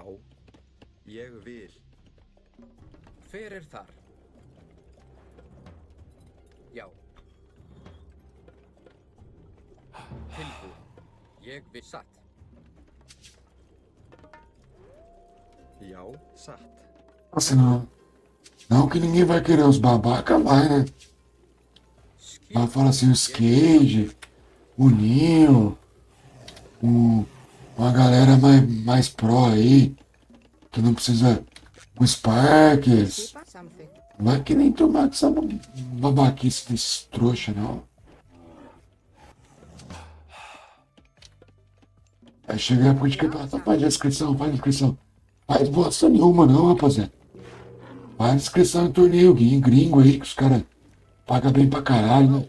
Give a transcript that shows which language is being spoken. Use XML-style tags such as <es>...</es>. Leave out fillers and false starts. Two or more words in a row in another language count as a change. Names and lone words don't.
<is>Ég vil. Hver er þar? Já. Tilbúin. Ég vil. Satt. Já, satt.</is> <pt>Assim, não que ninguém vai querer os babaca, vai, né? Vai falar assim, o Skate, o Ninho, uma galera mais pró aí, que não precisa. O Sparks.</pt> <is>Skipan. Samþykkt.</is> <pt>Não vai que nem tomar essa babaquice desse trouxa, não. Aí chega a época de campeonato, faz inscrição, faz inscrição. Faz bosta nenhuma não, rapaziada. Faz inscrição em torneio gringo aí, que os caras pagam bem pra caralho, né?</pt>